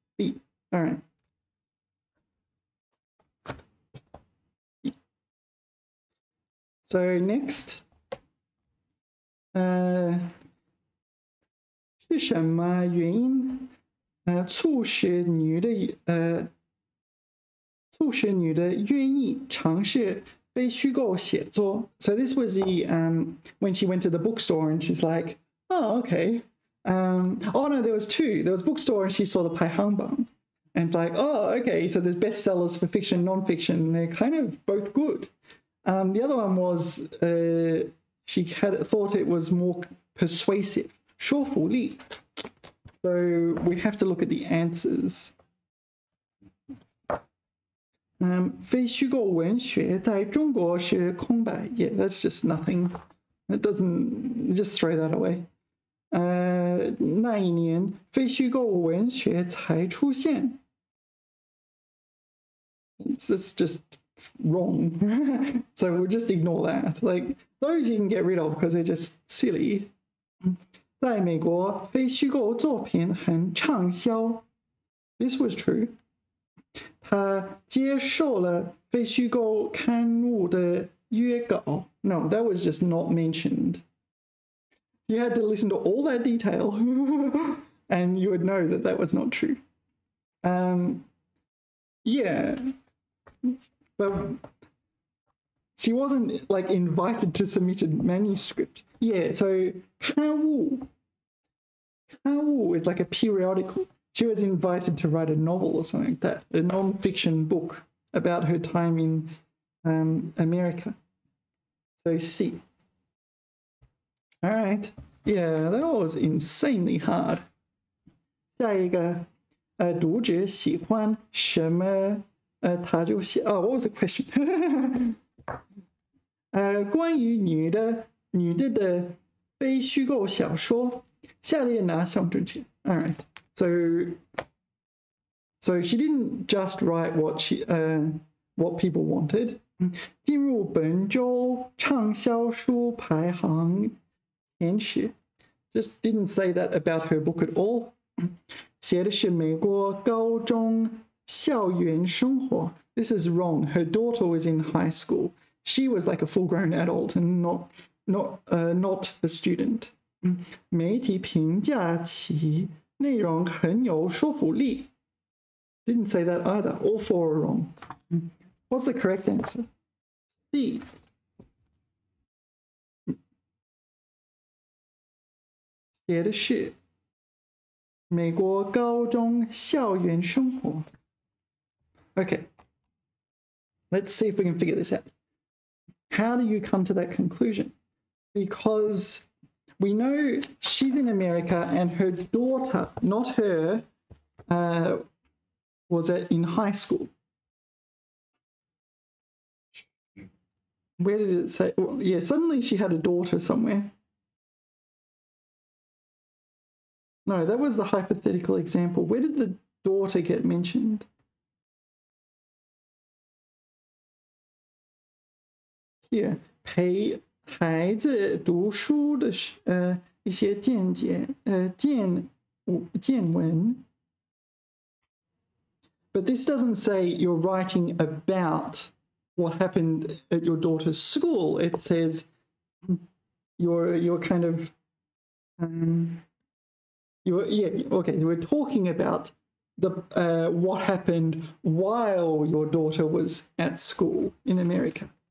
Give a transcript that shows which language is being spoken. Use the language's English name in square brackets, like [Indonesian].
[English] B. All right. So next. [Chinese] 是什么原因促使女的愿意尝试非虚构写作？ [English] So this was the when she went to the bookstore and she's like, oh, okay. Oh no, there was two. There was bookstore and she saw the Paihangbang. And it's like, oh, okay, so there's bestsellers for fiction, non-fiction. They're kind of both good. The other one was she had thought it was more persuasive. [Chinese] 说服力. [English] So we have to look at the answers. [Chinese] 非虚构文学在中国是空白. [English] Yeah, that's just nothing. It doesn't, just throw that away. [Chinese] 那一年非虚构文学才出现. [English] It's just wrong. So we'll just ignore that. Like, those you can get rid of because they're just silly. [Chinese] 在美国，非虚构作品很畅销。 [English] This was true. [Chinese] 他接受了非虚构刊物的约稿。 [English] No, that was just not mentioned. You had to listen to all that detail, and you would know that that was not true. Yeah, but she wasn't like invited to submit a manuscript. Yeah, so 刊物 is like a periodical. She was invited to write a novel or something like that, a non-fiction book about her time in America. So C. All right. Yeah, that was insanely hard. [Chinese] 下一个，读者喜欢什么？他就写。 [English] Oh, what was the question? [Chinese] 关于女的的非虚构小说，下列哪种正确？ [English] All right. So she didn't just write what people wanted. [Chinese] 进入本周畅销书排行前十 [English] just didn't say that about her book at all. [Chinese] 写的是美国高中校园生活. [English] This is wrong. Her daughter was in high school. She was like a full-grown adult and not a student. [Chinese] 媒体评价其内容很有说服力. [English] Didn't say that either. All four are wrong. What's the correct answer? C. [Chinese] 写的是美国高中校园生活. [English] Okay. let's see if we can figure this out. How do you come to that conclusion? Because we know she's in America and her daughter, not her, was in high school. Where did it say? Well, yeah, suddenly she had a daughter somewhere. No, that was the hypothetical example. Where did the daughter get mentioned? [Chinese] Here, 陪孩子读书的一些见闻。 [English] But this doesn't say you're writing about what happened at your daughter's school. It says you're kind of we're talking about the what happened while your daughter was at school in America.